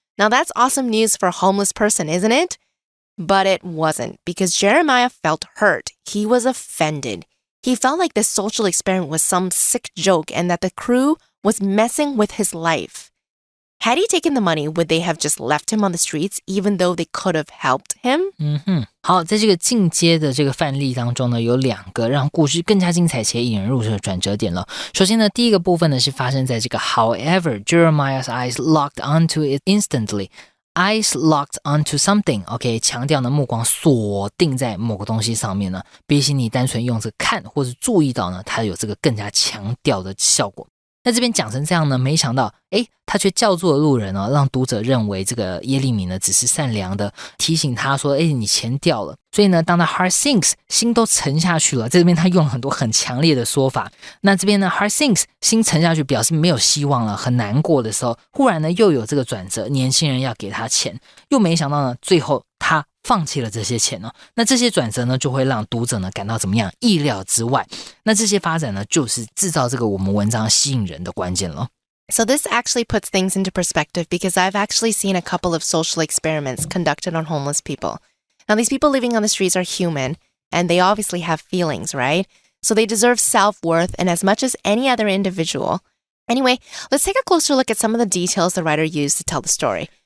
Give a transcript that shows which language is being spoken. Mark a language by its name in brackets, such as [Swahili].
[English] Now, that's awesome news for a homeless person, isn't it? But it wasn't, because Jeremiah felt hurt. He was offended. He felt like this social experiment was some sick joke and that the crew was messing with his life. Had he taken the money, would they have just left him on the streets even though they could have helped him? [Chinese] 好，在这个进阶的这个范例当中呢，有两个让故事更加精彩且引人入胜的转折点了。首先呢，第一个部分呢是发生在这个 [English] However, Jeremiah's eyes locked onto it instantly.Eyes locked onto something, [Chinese] OK， 强调呢目光锁定在某个东西上面呢，比起你单纯用这个看或是注意到呢，它有这个更加强调的效果。那这边讲成这样呢，没想到他却叫做路人哦，让读者认为这个耶利米呢只是善良的，提醒他说你钱掉了。所以呢，当他 [English] heart sinks [Chinese] 心都沉下去了，这边他用了很多很强烈的说法。那这边呢 [English] heart sinks [Chinese] 心沉下去表示没有希望了，很难过的时候，忽然呢又有这个转折，年轻人要给他钱，又没想到呢最后他放弃了这些钱哦。那这些转折呢就会让读者呢感到怎么样，意料之外。那这些发展呢就是制造这个我们文章吸引人的关键了。 [English] So this actually puts things into perspective because I've actually seen a couple of social experiments conducted on homeless people. Now, these people living on the streets are human, and they obviously have feelings, right? So they deserve self-worth and as much as any other individual. Anyway, let's take a closer look at some of the details the writer used to tell the story.